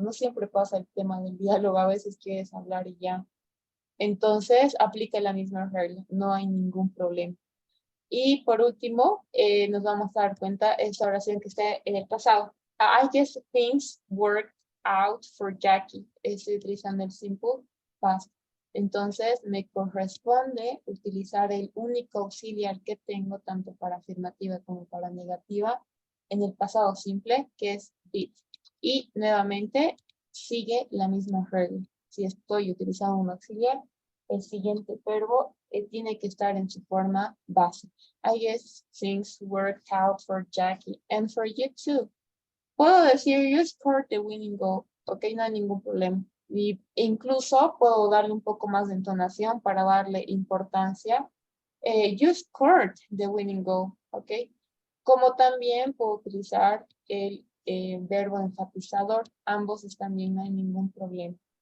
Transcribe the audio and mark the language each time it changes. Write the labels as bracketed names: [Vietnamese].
[Spanish] No siempre pasa el tema del diálogo, a veces quieres hablar y ya. Entonces, aplica la misma regla, no hay ningún problema. Y por último, nos vamos a dar cuenta esta oración que está en el pasado. [English] I guess things worked out for Jackie. [Spanish] Estoy utilizando el simple past. Entonces, me corresponde utilizar el único auxiliar que tengo, tanto para afirmativa como para negativa, en el pasado simple, que es did. Y nuevamente, sigue la misma regla. Si estoy utilizando un auxiliar, el siguiente verbo tiene que estar en su forma base. [English] I guess things worked out for Jackie and for you too. Puedo decir, you scored the winning goal. [Spanish] Ok, no hay ningún problema. Y incluso puedo darle un poco más de entonación para darle importancia. [English] You scored the winning goal. Ok. [Spanish] Como también puedo utilizar el verbo enfatizador. Ambos están bien, no hay ningún problema.